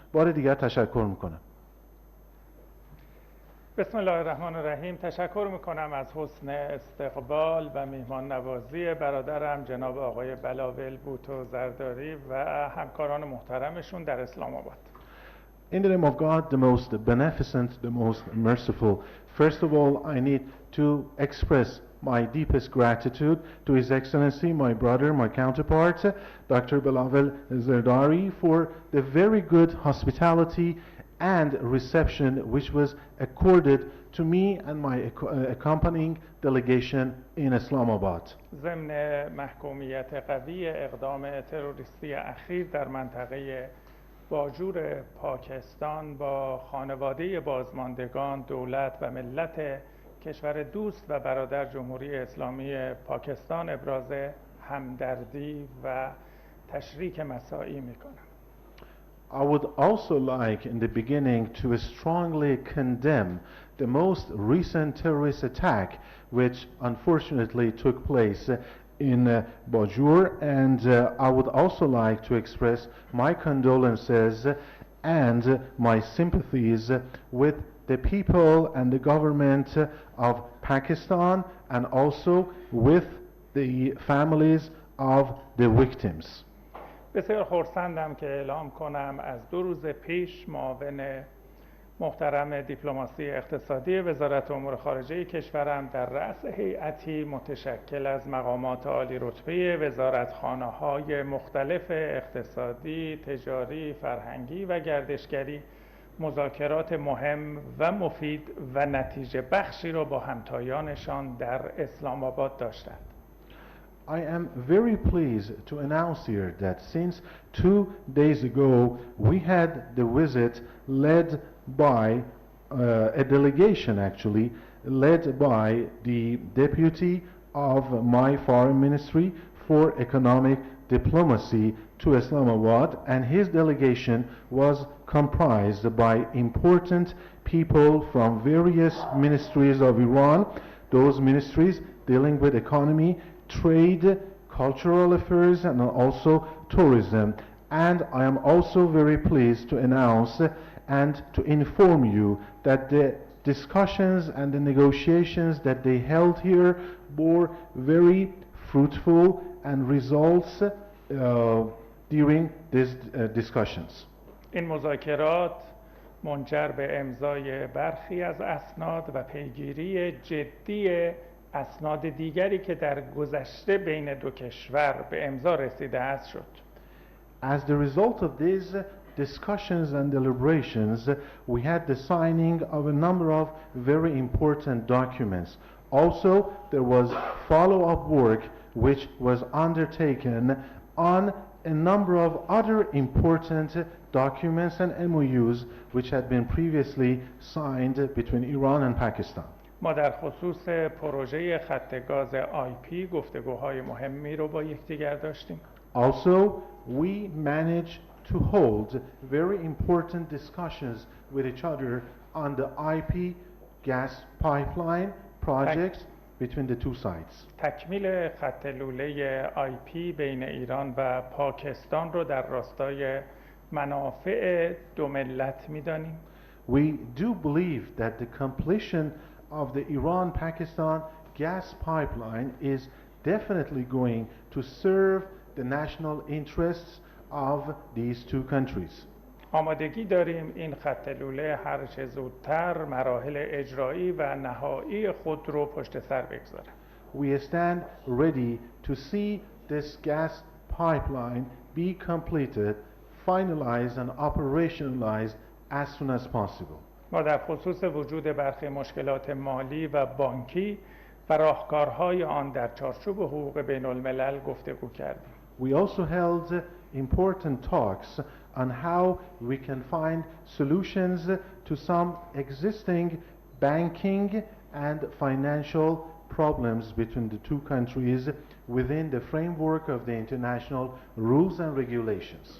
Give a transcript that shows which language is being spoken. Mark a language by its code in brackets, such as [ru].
[fa] بار دیگر تشکر میکنم. بسم الله الرحمن الرحیم. تشکر میکنم از حسن استقبال و میهمان نوازی برادرم جناب آقای بلاول بوتو زرداری و همکاران محترمشون در اسلام آباد. [en] In the name of God, the most beneficent, the most merciful, first of all, I need to express my deepest gratitude to His Excellency, my brother, my counterpart, Dr. Bilawal Zardari, for the very good hospitality and reception which was accorded to me and my accompanying delegation in Islamabad. [fa] ضمن محکومیت قوی اقدام تروریستی اخیر در منطقه باجور پاکستان با خانواده بازماندگان، دولت و ملت کشور دوست و برادر جمهوری اسلامی پاکستان ابراز همدردی و تشریک مساعی میکنم. [en] I would also like in the beginning to strongly condemn the most recent terrorist attack which unfortunately took place in Bajur, and I would also like to express my condolences and my sympathies with the people and the government of Pakistan and also with the families of the victims. [fa] بسیار خرسندم که اعلام کنم از 2 روز پیش معاون محترم دیپلماسی اقتصادی وزارت امور خارجه کشورم در رأس هیئتی متشکل از مقامات عالی رتبه وزارتخانه‌های مختلف اقتصادی، تجاری، فرهنگی و گردشگری مذاکرات مهم و مفید و نتیجه بخشی را با همتایانشان در اسلام آباد داشتند. [en] I am very pleased to announce here that since 2 days ago we had the visit led by a delegation actually led by the deputy of my foreign ministry for economic diplomacy to Islamabad, and his delegation was comprised by important people from various ministries of Iran, those ministries dealing with economy, trade, cultural affairs, and also tourism. And I am also very pleased to announce and to inform you that the discussions and the negotiations that they held here bore very fruitful and results during these discussions. [fa] این مذاکرات منجر به امضای برخی از اسناد و پیگیری جدی اسناد دیگری که در گذشته بین دو کشور به امضا رسیده است شد. [en] As the result of these discussions and deliberations, we had the signing of a number of very important documents. Also, there was follow-up work which was undertaken on a number of other important documents and MOUs which had been previously signed between Iran and Pakistan. [fa] ما در خصوص پروژه خط گاز آیپی گفتگوهای مهمی رو با یکدیگر داشتیم. [en] Also, we managed to hold very important discussions with each other on the IP gas pipeline projects between the two sides. [fa] تکمیل خط لوله آیپی بین ایران و پاکستان رو در راستای منافع دو ملت می‌دانیم. [en] We do believe that the completion of the Iran-Pakistan gas pipeline is definitely going to serve the national interests of these two countries. [fa] آمادگی داریم این خط لوله هر چه زودتر مراحل اجرایی و نهایی خود رو پشت سر بگذاره. [en] We stand ready to see this gas pipeline be completed, finalized and operationalized as soon as possible. [fa] ما در خصوص وجود برخی مشکلات مالی و بانکی و راهکارهای آن در چارچوب حقوق بین الملل گفتگو کردیم. [en] We also held important talks on how we can find solutions to some existing banking and financial problems between the two countries within the framework of the international rules and regulations.